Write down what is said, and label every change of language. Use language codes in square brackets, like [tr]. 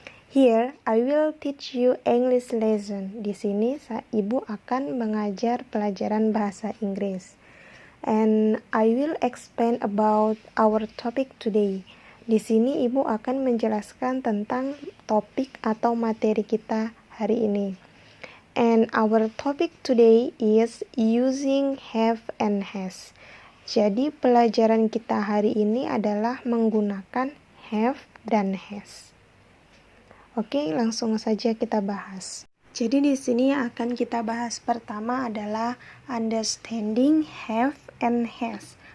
[en] Here, I will teach you English lesson. [id] Di sini, Ibu akan mengajar pelajaran bahasa Inggris. [en] And I will explain about our topic today. [id] Di sini, Ibu akan menjelaskan tentang topik atau materi kita hari ini. [en] And our topic today is using have and has. [id] Jadi pelajaran kita hari ini adalah menggunakan have dan has. Oke, langsung saja kita bahas. Jadi di sini akan kita bahas pertama adalah [en] understanding have and has.